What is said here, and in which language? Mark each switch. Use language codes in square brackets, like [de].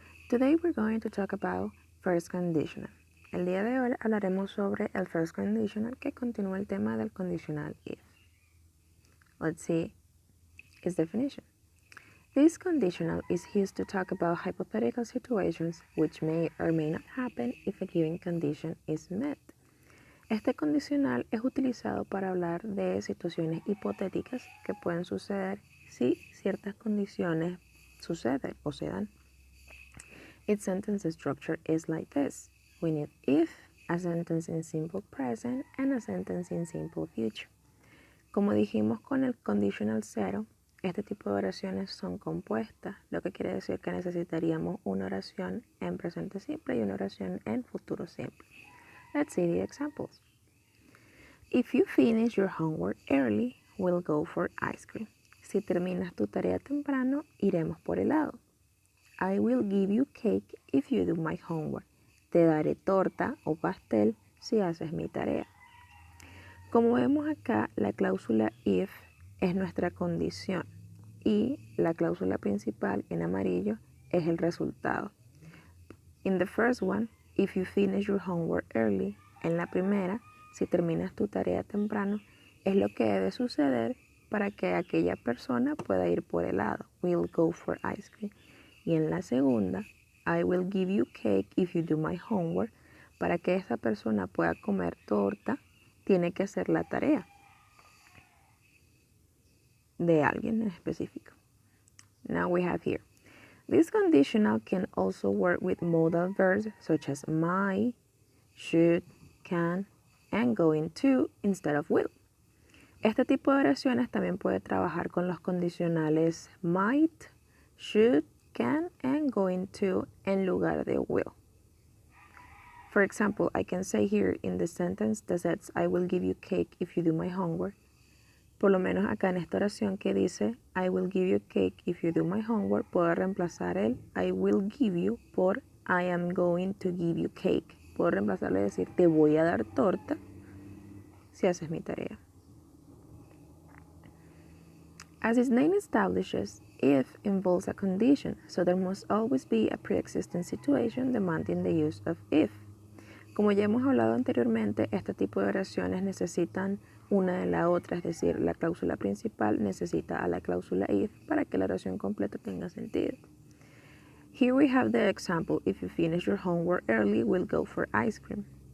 [en] Today we're going to talk about first conditional. [es] El día de hoy hablaremos sobre el first conditional que continúa el tema del conditional if. [en] Let's see its definition. This conditional is used to talk about hypothetical situations which may or may not happen if a given condition is met. [es] Este condicional es utilizado para hablar de situaciones hipotéticas que pueden suceder si ciertas condiciones suceden o se dan. [en] Its sentence structure is like this. We need if, a sentence in simple present, and a sentence in simple future. [es] Como dijimos con el conditional cero, este tipo de oraciones son compuestas, lo que quiere decir que necesitaríamos una oración en presente simple y una oración en futuro simple. [en] Let's see the examples. If you finish your homework early, we'll go for ice cream. [es] Si terminas tu tarea temprano, iremos por helado. [en] I will give you cake if you do my homework. [es] Te daré torta o pastel si haces mi tarea. Como vemos acá, la cláusula if es nuestra condición y la cláusula principal en amarillo es el resultado. [en] In the first one, if you finish your homework early, [es] en la primera, si terminas tu tarea temprano, es lo que debe suceder para que aquella persona pueda ir por helado. [en] We'll go for ice cream. [es] Y en la segunda, [en] I will give you cake if you do my homework. [es] Para que esa persona pueda comer torta, tiene que hacer la tarea de alguien en específico. [en] Now we have here. This conditional can also work with modal verbs such as might, should, can, and going to instead of will. [es] Este tipo de oraciones también puede trabajar con los condicionales might, should, can, and going to en lugar de will. [en] For example, I can say here in the sentence that says, I will give you cake if you do my homework. [es] Por lo menos acá en esta oración que dice, [en] I will give you cake if you do my homework, [es] puedo reemplazar el [en] I will give you [es] por [en] I am going to give you cake. [es] Puedo reemplazarlo y decir, te voy a dar torta si haces mi tarea. [en] As its name establishes, if involves a condition, so there must always be a pre-existing situation demanding the use of if. [es] Como ya hemos hablado anteriormente, este tipo de oraciones necesitan una de la otra, es decir, la cláusula principal necesita a la cláusula if para que la oración completa tenga sentido. [en] Here we have the example, if you finish your homework early, we'll go for ice cream.